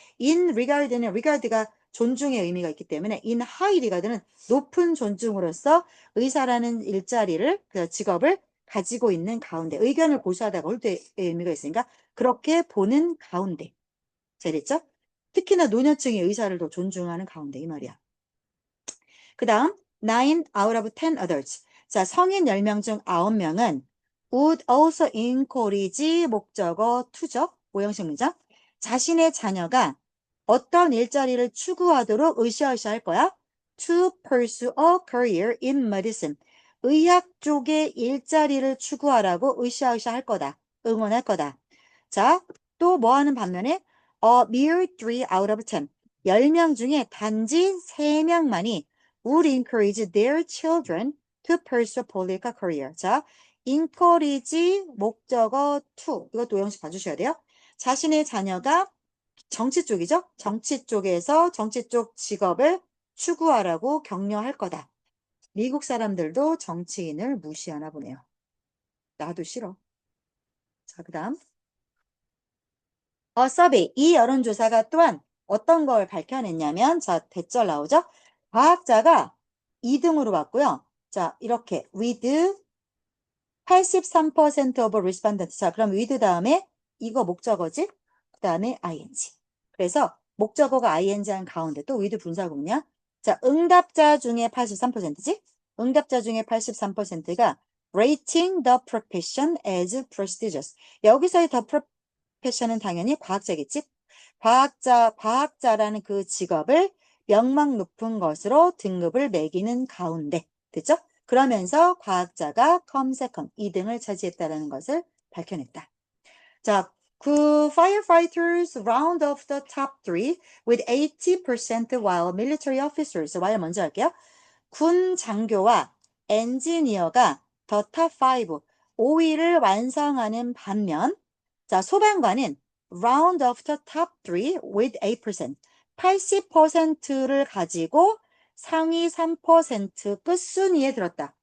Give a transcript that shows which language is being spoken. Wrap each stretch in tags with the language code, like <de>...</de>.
<ko>in regard는 regard가 존중의 의미가 있기 때문에</ko> <en>in high regard</en> <ko>는 높은 존중으로서 의사라는 일자리를, 그 직업을 가지고 있는 가운데 의견을 고수하다가 홀드의 의미가 있으니까 그렇게 보는 가운데. 잘했죠? 특히나 노년층의 의사를 더 존중하는 가운데 이 말이야.</ko> <en>그 다음 9 out of 10 adults.</en> <ko>자, 성인 10명 중 9명은</ko> <en>would also encourage</en> <ko>목적어 to죠. 오형식 문장. 자신의 자녀가 어떤 일자리를 추구하도록 으쌰으쌰 할 거야?</ko> <en>To pursue a career in medicine.</en> <ko>의학 쪽에 일자리를 추구하라고 으쌰으쌰 할 거다. 응원할 거다. 자, 또 뭐 하는 반면에</ko> <en>mere 3 out of 10.</en> <ko>10명 중에 단지 3명만이</ko> <en>would encourage their children to pursue political career.</en> <ko>자, encourage 목적어 to. 이것도 오형식 봐주셔야 돼요. 자신의 자녀가 정치 쪽이죠. 정치 쪽에서 정치 쪽 직업을 추구하라고 격려할 거다. 미국 사람들도 정치인을 무시하나 보네요. 나도 싫어. 자, 그 다음. 서베이. 이 여론조사가 또한 어떤 걸 밝혀냈냐면, 자, 대절 나오죠? 과학자가 2등으로 봤고요.</ko> <en>자, 이렇게 with 83% of respondents.</en> <ko>자, 그럼 with 다음에 이거 목적어지? 그 다음에 ing. 그래서 목적어가 ing한 가운데 또 with 분사구문이야. 자, 응답자 중에 83%지? 응답자 중에 83%가</ko> <en>rating the profession as prestigious.</en> <ko>여기서의 the profession은 당연히 과학자겠지? 과학자라는 그 직업을 명망 높은 것으로 등급을 매기는 가운데. 됐죠? 그러면서 과학자가</ko> <en>comes second,</en> <ko>2등을 차지했다는 것을 밝혀냈다.</ko> <en>자, 그 firefighters round off the top 3 with 80% while military officers, while</en> <ko>먼저 할게요. 군 장교와 엔지니어가 the top 5, 5위를 완성하는 반면, 자, 소방관은</ko> <en>round of the top 3 with 8%,</en> <ko>80%를 가지고 상위 3% 끝순위에 들었다.</ko>